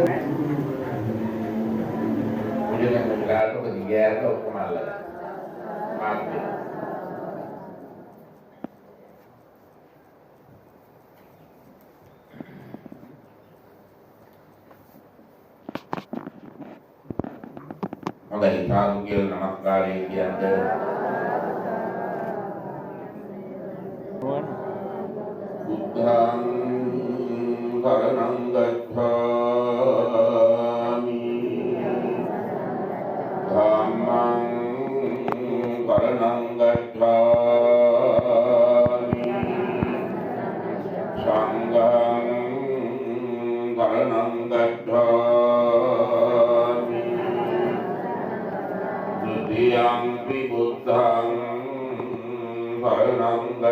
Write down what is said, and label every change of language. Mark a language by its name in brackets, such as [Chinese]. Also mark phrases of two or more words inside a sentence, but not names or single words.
[Sinhala] මුලින්ම ගාතක දිගෑරක ඔක්කොම අල්ලලා මාත් හොඳයි සාදු කියලා නමස්කාරය කියන්නේ [Pali] බුද්ධං කරණං ගච්ඡාමි ධම්මං කරණං ගච්ඡාමි සංඝං කරණං ගච්ඡාමි ဒုတိယံ පි බුද්ධං කරණං